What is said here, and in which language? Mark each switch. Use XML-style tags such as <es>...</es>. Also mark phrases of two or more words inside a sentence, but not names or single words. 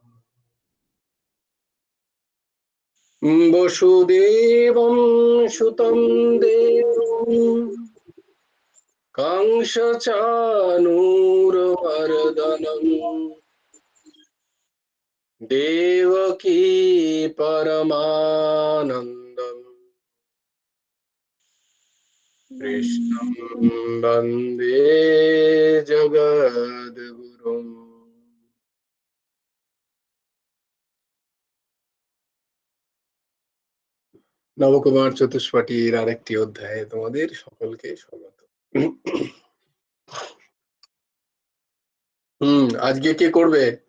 <sa>वसुदेवं सुतं देवं कंसचाणूरमर्दनं देवकी परमानन्दम् कृष्णं वन्दे जगद्गुरुम्।</sa> <bn>নবকুমার চতুষ্পাঠীর আরেকটি অধ্যায়ে তোমাদের সকলকে স্বাগত। আজকে কে করবে?</bn>